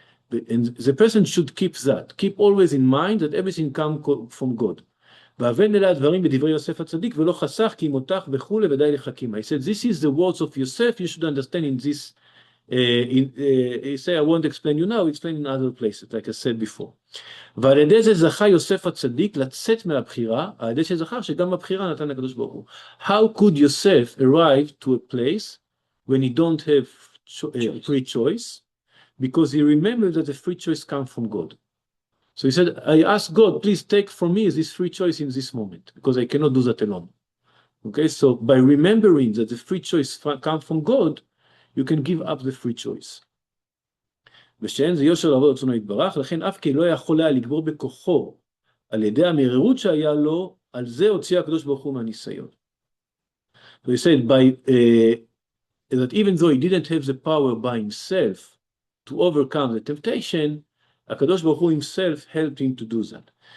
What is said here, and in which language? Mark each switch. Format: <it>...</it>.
<en>And the person should keep that, keep always in mind that everything comes from God.</en> <he>והבן אלה הדברים בדברי יוסף הצדיק ולא חסך כי מותח וכולי ודי לחכימה.</he> <en>He said, this is the words of Yosef, you should understand in this, he said, I won't explain you now, explain in other places, like I said before.</en> <he>ועל ידי זה זכה יוסף הצדיק לצאת מהבחירה, על ידי שזכר שגם בבחירה נתן הקדוש ברוך הוא.</he> <en>How could Yosef arrive to a place when he don't have free choice? Because he remembered that the free choice comes from God. So he said, I ask God, please take from me this free choice in this moment, because I cannot do that alone. Okay, so by remembering that the free choice comes from God, you can give up the free choice.</en> <he>ושאין זה יושר לעבוד רצונו יתברך, לכן אף כי לא יכול היה לגבור בכוחו על ידי המרירות שהיה לו, על זה הוציא הקדוש ברוך הוא מהניסיון.</he> <en>So he said, that even though he didn't have the power by himself to overcome the temptation, הקדוש ברוך הוא himself helped him to do that.</en>